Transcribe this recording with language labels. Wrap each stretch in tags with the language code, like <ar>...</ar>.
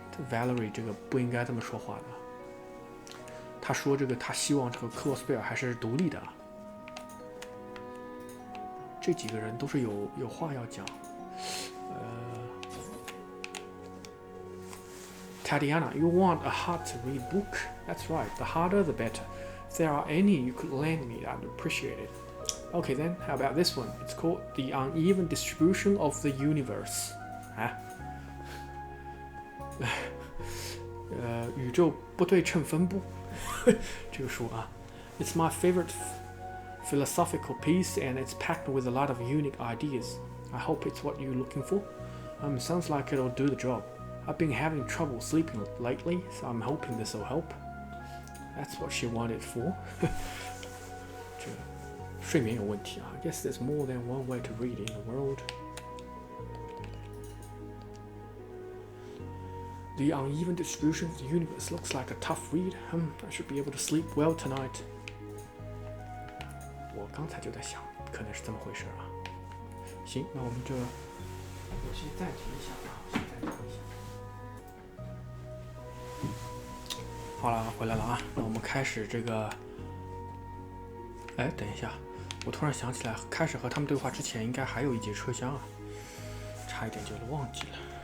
<zh>Valerie 这个不应该这么说话的。他说他希望这个克罗斯贝尔还是独立的啊。这几个人都是有话要讲。</zh> <en>Tatiana, you want a hard-to-read book? That's right, the harder the better. If there are any you could lend me, I'd appreciate it. Okay then, how about this one? It's called The Uneven Distribution of the Universe.</en> <zh>宇宙不对称分布这个书啊</zh> <en>It's my favorite philosophical piece and it's packed with a lot of unique ideas. I hope it's what you're looking for. Sounds like it'll do the job. I've been having trouble sleeping lately, so I'm hoping this will help. That's what she wanted for.</en> <zh>这睡眠有问题啊</zh> <en>I guess there's more than one way to read in the world. The uneven distribution of the universe looks like a tough read. I should be able to sleep well tonight.</en> <zh>我刚才就在想，可能是这么回事啊。行，那我们就先暂停一下啊，先暂停一下。好了，回来了啊。那我们开始这个。哎，等一下，我突然想起来，开始和他们对话之前，应该还有一节车厢啊，差一点就忘记了。</zh>